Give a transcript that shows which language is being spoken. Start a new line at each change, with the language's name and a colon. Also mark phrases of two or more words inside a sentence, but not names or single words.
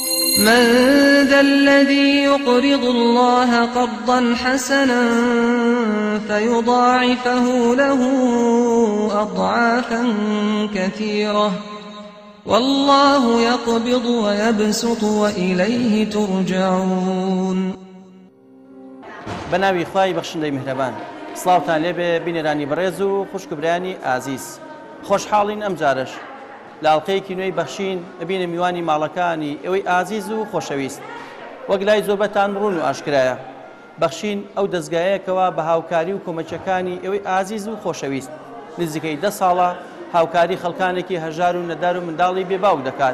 Arabic: من ذا الذي يقرض الله قرضا حسنا فيضاعفه له أضعافا كثيرة والله يقبض ويبسط وإليه ترجعون.
Central Kurdish: بناوی خوای بەخشندەی میهرەبان، سڵاوتان لێبێ بینێرانی بەڕێز و خوشکبرانی ئازیز. خۆشحاڵین ئەم جارش لە ئاڵلقەیەکی نوێی بەخشین ئەبینە میوانی ماڵەکانی ئەوەی ئازیز و خۆشەویست. وەک لای زۆربەتان ڕوون و ئاشکرایە، بەخشین ئەو دەستگایەکەوە بە هاوکاری و کۆمەچەکانی ئەوەی ئازیز و خۆشەویست نزیکەی 10 ساڵە هاوکاری خەڵکانێکی هەژار و نەدار و منداڵی بێباو دەکات.